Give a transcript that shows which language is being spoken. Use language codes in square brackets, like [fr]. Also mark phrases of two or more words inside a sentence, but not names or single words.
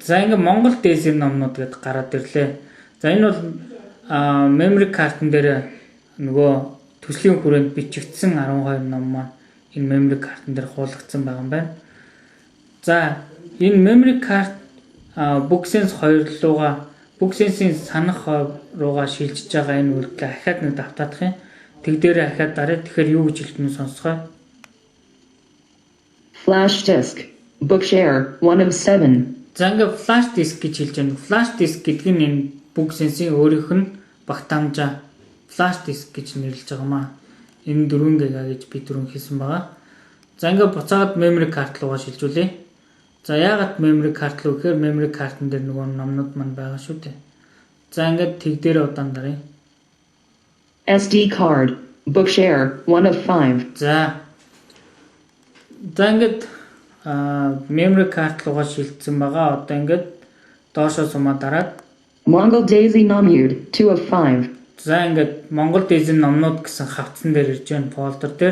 [mn] За ингээд Монгол Daisy номнууд гэдээ гараад ирлээ. За энэ бол [en] memory card- [mn] н дээр нөгөө төслийн хүрээнд бичигдсэн 12 ном маань энэ [en] memory card- [mn] н дээр хуулагдсан байгаа юм байна. За энэ [en] memory card [mn] Book Sense 2 руугаа Book Sense-ийн санах руугаа шилжиж байгаа энэ үйлдэл ахаад нэг давтаадах юм. Тэг дээр ахаад дараад тэгэхээр юу гэж хэлдэг нь сонсгоо. [en] Flash disk, Bookshare, 1 of 7. [mn] За ингээд [en] flash disk [mn] гэж хэлж байна. [en] Flash disk [mn] гэдэг нь энэ Book Sense-ийн өөрийнх нь багтаамжаа [en] flash disk [mn] гэж нэрлэж байгаа маа. Энэ 4 GB гэж би түрүүн хэлсэн байгаа. За ингээд буцаад [en] memory card [mn] руугаа шилжүүлээ. За яагаад [en] memory card [mn] руу гэхээр [en] memory card- [mn] н дээр нөгөө номнууд маань байгаа шүү дээ. За ингээд тэг дээр удаан даръя. [en] SD card, Bookshare, 1 of 5. [mn] За ингээд [en] memory card [mn] руугаа шилжсэн байгаа. Одоо ингээд доошоо сумаа дараад [en] Mongol Daisy Nomud, 2 of 5. [mn] за ингээд Монгол Daisy номнууд гэсэн хавцсан дээр ирж байна фолдер дээр.